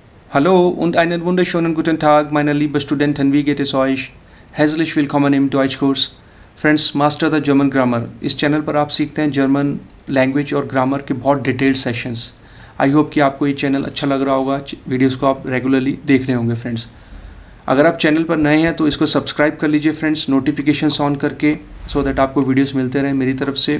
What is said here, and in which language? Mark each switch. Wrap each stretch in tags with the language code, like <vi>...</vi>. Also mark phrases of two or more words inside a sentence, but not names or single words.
<de>Hallo und einen wunderschönen guten Tag, meine lieben Studenten, wie geht es euch? Herzlich willkommen im Deutschkurs.</de> <hi>फ्रेंड्स मास्टर द जर्मन ग्रामर इस चैनल पर आप सीखते हैं</hi> <en>German language</en> <hi>और ग्रामर के बहुत</hi> <en>detailed sessions. I hope</en> <hi>कि आपको ये चैनल अच्छा लग रहा होगा, वीडियोस को आप रेगुलरली देख रहे होंगे फ्रेंड्स। अगर आप चैनल पर नए हैं तो इसको सब्सक्राइब कर लीजिए फ्रेंड्स,</hi> <en>notifications on</en> <hi>करके,</hi> <en>so that</en> <hi>आपको वीडियोस मिलते रहें मेरी तरफ से।</hi>